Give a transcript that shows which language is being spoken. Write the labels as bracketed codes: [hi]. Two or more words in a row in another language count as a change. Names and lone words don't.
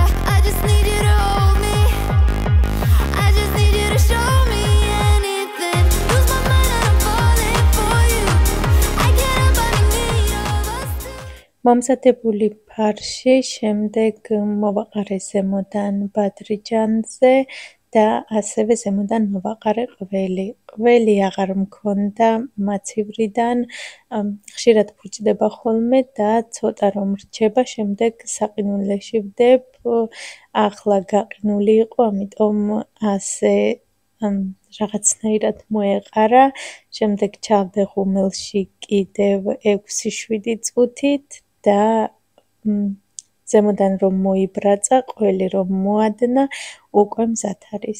[en] I just need you to hold me. I just need you to show me anything. Lose my mind and I'm falling for you. I get up, I'm in need of us too. [ka] მომზადებული ფარში შემდეგ მოვაყარე ზემოდან ბადრიჯანზე და ასევე ზემოდან მოვაყარე ყველი. ყველი აღარ მქონდა მაცივრიდან, ხშირად ფუჭდება ხოლმე და ცოტა რომ რჩება, შემდეგ საყინულეში ვდებ, ახლა გაყინული იყო, ამიტომ ასე რაღაცნაირად მოეყარა, შემდეგ ჩავდე ღუმელში კიდევ 6-7 წუთით და ზემოდან რომ მოიბრაცა, ყველი რომ მოადნა, უკვე მზად არის.